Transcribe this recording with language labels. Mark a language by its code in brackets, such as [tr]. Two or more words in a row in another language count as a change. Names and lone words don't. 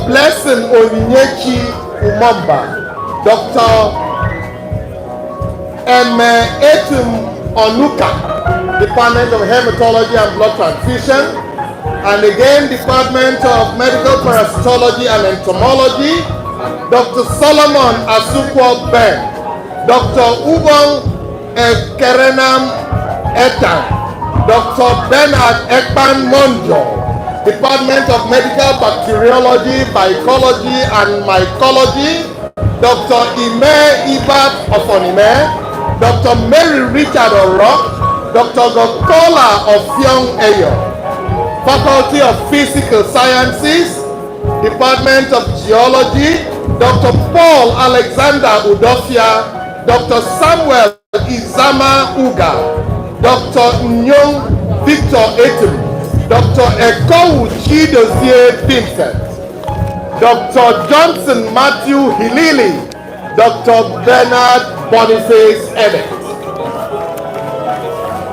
[en] Blessing Onyinyechi Umamba, Dr. Etum Onuka, Department of Hematology and Blood Transfusion, and again Department of Medical Parasitology and Entomology, Dr. Solomon Asukwo Ben, Dr. Ubong Kerenam Etan, Dr. Bernard Ekpan Monjo, Department of Medical Bacteriology, Mycology and Mycology, Dr. Ime Ibat Ofonime, Dr. Mary Richard Orok, Dr. Gokola Ofiong Eyo, Faculty of Physical Sciences, Department of Geology, Dr. Paul Alexander Udofia, Dr. Samuel Izama Uga, Dr. Nyong Victor Etum, Dr. Ekowu Chidozie Vincent, Dr. Johnson Matthew Hilili, Dr. Bernard Boniface Emmett.